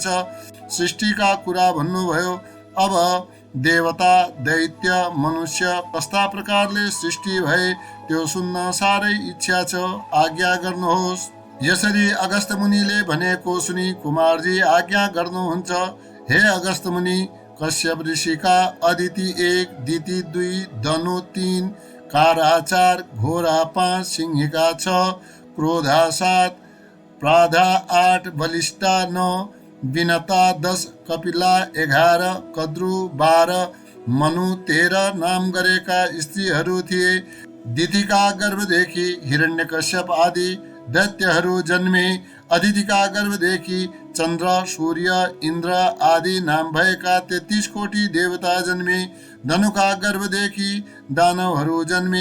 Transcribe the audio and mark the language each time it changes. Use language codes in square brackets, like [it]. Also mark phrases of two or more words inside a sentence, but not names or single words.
[ne] सृष्टिका कुरा भन्नुभयो। अब देवता, दैत्य, मनुष्य कस्ता प्रकारले सृष्टि भए त्यो सुन्न साह्रै इच्छा छ, आज्ञा गर्नुहोस्। यसरी अगस्त्य मुनिले भनेको सुनि कुमारजी आज्ञा गर्नुहुन्छ। हे अगस्त्य मुनि, कश्यप ऋषिका अदिति 1, दिति 2, धनु 3, कारा 4, घोरा 5, सिंहिका 6, क्रोधा 7, प्राधा 8, बलिष्ठा 9, विनता 10, कपिला 11, कद्रु 12, मनु 13 नाम गरेका स्त्रीहरू थिए। दितिका गर्भदेखि हिरण्यकश्यप आदि दैत्यहरू जन्मे। अदितिका गर्भदेखि चन्द्र, सूर्य, इन्द्र आदि नाम भएका 33 कोटि देवता जन्मे। धनुका गर्भदेखि दानवहरू जन्मे।